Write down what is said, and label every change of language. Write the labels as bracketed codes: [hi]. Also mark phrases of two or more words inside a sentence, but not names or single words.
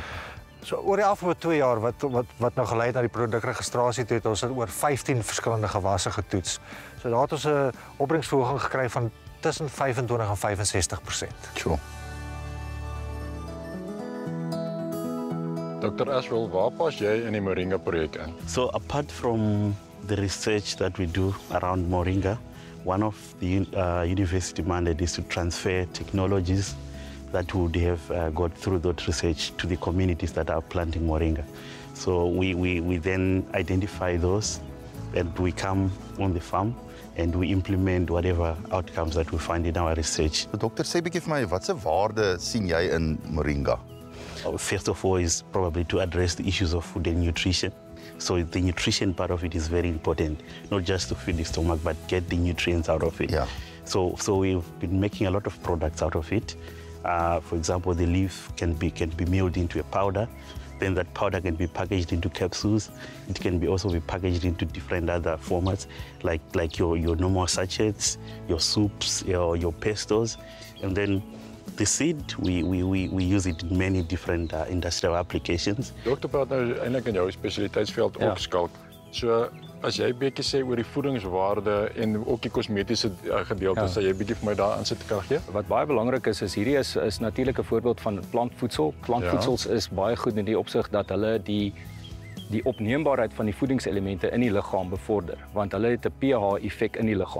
[af] So oor die afgelope 2 jaar wat nou gelei het na die produkregistrasie toe, het ons oor 15 verskillende gewasse getoets. So daar het ons 'n opbrengsverhoging gekry van tussen 25 en 65%. Sure. Dr. Ashwell, waar pas jy in die moringa projek in? [en] So apart from the research that we do around moringa, one of the university mandate is to transfer technologies that would have got through that research to the communities that are planting moringa. So we then identify those and we come on the farm and we implement whatever outcomes that we find in our research. [af] So, dokter, sê 'n bietjie vir my, watse waarde sien jy in moringa? [en] First of all is probably to address the issues of food and nutrition. So the nutrition part of it is very important, not just to feed the stomach, but get the nutrients out of it. Yeah. So we've been making a lot of products out of it. For example, the leaf can be milled into a powder. Then that powder can be packaged into capsules. It can also be packaged into different other formats, like your normal sachets, your soups, your pestos, and then the seed we use it in many different industrial applications. [af] Dokter praat nou eintlik in jou spesialiteitsveld ook skalk. So as jy bietjie sê oor die voedingswaarde en ook die kosmetiese gedeeltes, sal jy bietjie vir my daar insit kan gee? Wat baie belangrik is hierdie is natuurlik 'n voorbeeld van plantvoedsel. Plantvoedsels is baie goed in die opsig dat hulle die opneembaarheid van die voedingselemente in die liggaam bevorder, want hulle het 'n pH-effek in die liggaam.